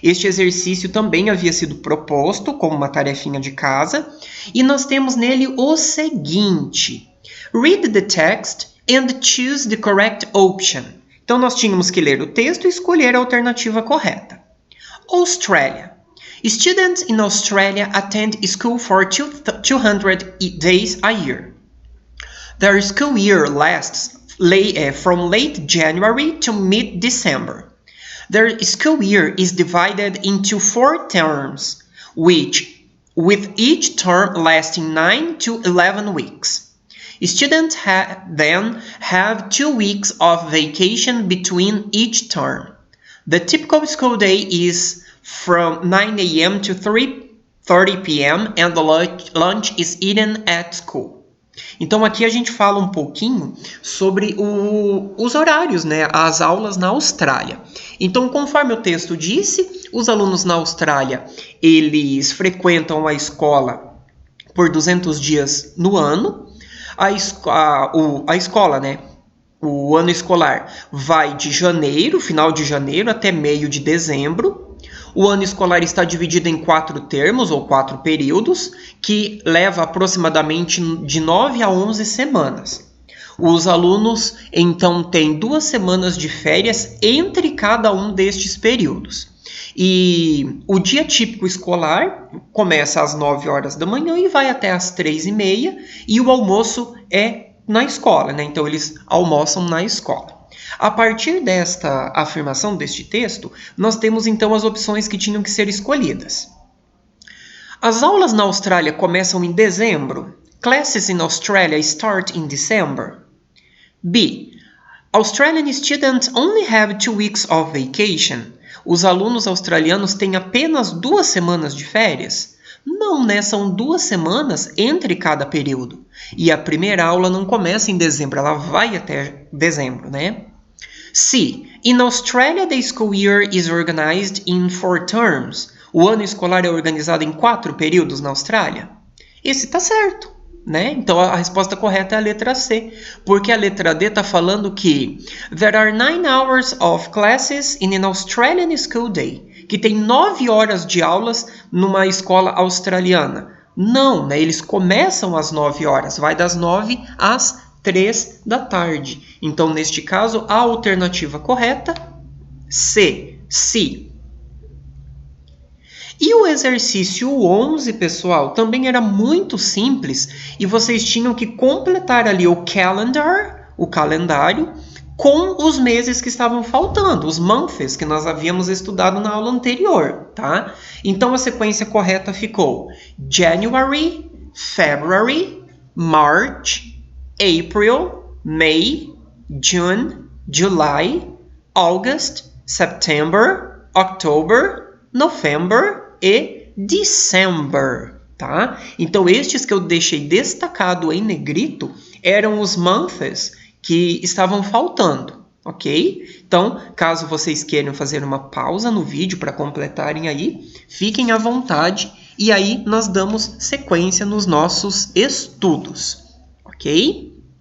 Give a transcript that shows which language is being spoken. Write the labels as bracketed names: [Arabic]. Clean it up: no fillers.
[Portuguese] Este exercício também havia sido proposto como uma tarefinha de casa, e nós temos nele o seguinte: [English] read the text and choose the correct option. [Portuguese] Então, nós tínhamos que ler o texto e escolher a alternativa correta. [English] Australia. Students in Australia attend school for 200 days a year. Their school year lasts from late January to mid-December. Their school year is divided into 4 terms, with each term lasting 9 to 11 weeks. Students then have 2 weeks of vacation between each term. The typical school day is from 9 a.m. to 3:30 p.m. and the lunch is eaten at school. [Portuguese] Então aqui a gente fala um pouquinho sobre os horários, né? As aulas na Austrália. Então, conforme o texto disse, os alunos na Austrália, eles frequentam a escola por 200 dias no ano. A escola, né? O ano escolar vai de janeiro, final de janeiro, até meio de dezembro. O ano escolar está dividido em 4 termos, ou 4 períodos, que leva aproximadamente de 9 a 11 semanas. Os alunos, então, têm 2 semanas de férias entre cada um destes períodos. E o dia típico escolar começa às 9 horas da manhã e vai até às 3h30, e o almoço é na escola, né? Então, eles almoçam na escola. A partir desta afirmação deste texto, nós temos então as opções que tinham que ser escolhidas. As aulas na Austrália começam em dezembro. [English] Classes in Australia start in December. B. Australian students only have 2 weeks of vacation. [Portuguese] Os alunos australianos têm apenas 2 semanas de férias? Não, né? São 2 semanas entre cada período. E a primeira aula não começa em dezembro, ela vai até dezembro, né? [English] C. In Australia, the school year is organized in 4 terms. [Portuguese] O ano escolar é organizado em 4 períodos na Austrália? Esse tá certo, né? Então a resposta correta é a letra C, porque a letra D está falando que [English] there are 9 hours of classes in an Australian school day, [Portuguese] que tem 9 horas de aulas numa escola australiana. Não, né? Eles começam às 9 horas, vai das 9 às 3 da tarde. Então, neste caso, a alternativa correta, C. E o exercício 11, pessoal, também era muito simples e vocês tinham que completar ali o calendário, com os meses que estavam faltando, os months que nós havíamos estudado na aula anterior, tá? Então, a sequência correta ficou [English] January, February, March, April, May, June, July, August, September, October, November e December, [Portuguese] tá? Então, estes que eu deixei destacado em negrito eram os months que estavam faltando, ok? Então, caso vocês queiram fazer uma pausa no vídeo para completarem aí, fiquem à vontade e aí nós damos sequência nos nossos estudos, ok?